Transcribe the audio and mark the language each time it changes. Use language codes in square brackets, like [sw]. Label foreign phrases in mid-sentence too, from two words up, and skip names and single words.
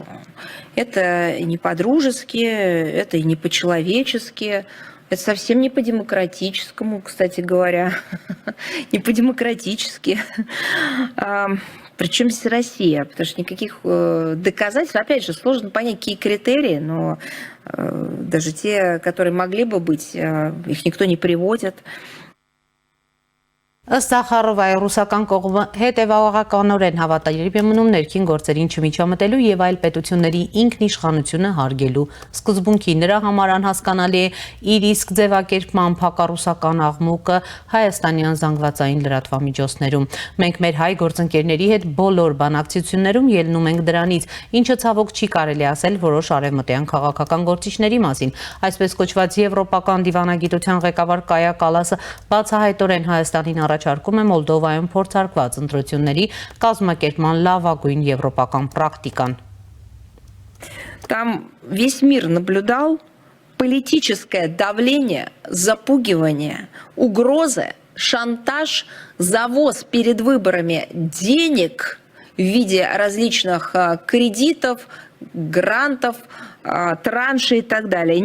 [ru] Это не по-дружески, это и не по-человечески, это совсем не по-демократическому, кстати говоря, не по-демократически. Причем здесь Россия, потому что никаких доказательств, опять же, сложно понять, какие критерии, но даже те, которые могли бы быть, их никто не приводит. [hy] Ըստ Զախարովայի ռուսական կողմը հետևողականորեն հավատալի մնում ներքին գործերին չմիջամտելու եւ այլ պետությունների ինքնիշխանությունը հարգելու սկզբունքի նրա համար անհասկանալի է իր իսկ ձևակերպման փակառուսական աղմուկը հայաստանյան զանգվածային լրատվամիջոցներում։ Մենք մեր հայ գործընկերների հետ բոլոր բանակցություններում ելնում ենք դրանից, ինչը ցավոք չի կարելի ասել որոշ արևմտյան քաղաքական գործիչների մասին։ Այսպես կոչված եվրոպական դիվանագիտության ղեկավար Կայա Կալասը բացահայտորեն Հայաստանին առաջարկում է Մոլդովայում փորձարկված ընտրությունների կազմակերպման լավագույն եվրոպական практикան։ [ru] Там весь мир наблюдал политическое давление, запугивание, угрозы, шантаж, завоз перед выборами денег в виде различных кредитов, грантов, траншей и так далее.